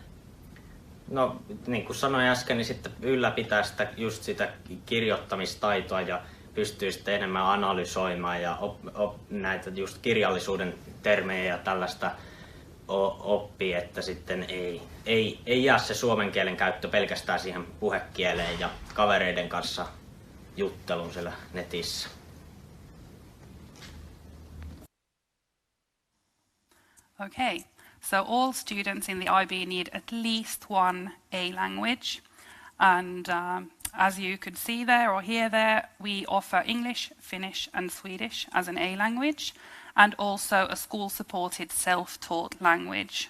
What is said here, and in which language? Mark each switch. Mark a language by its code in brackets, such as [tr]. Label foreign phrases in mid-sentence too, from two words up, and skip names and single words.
[fi] No, niin kuin sanoin äsken, niin sitten ylläpitää just sitä kirjoittamistaitoa ja pystyy sitten enemmän analysoimaan ja näitä just kirjallisuuden termejä ja tällaista oppii, että sitten ei jää se suomen kielen käyttö pelkästään siihen puhekieleen ja kavereiden kanssa juttelun siellä netissä. [en] Okay, so all students in the IB need at least one A language. And as you could see there or hear there, we offer English, Finnish and Swedish as an A language, and also a school-supported self-taught language.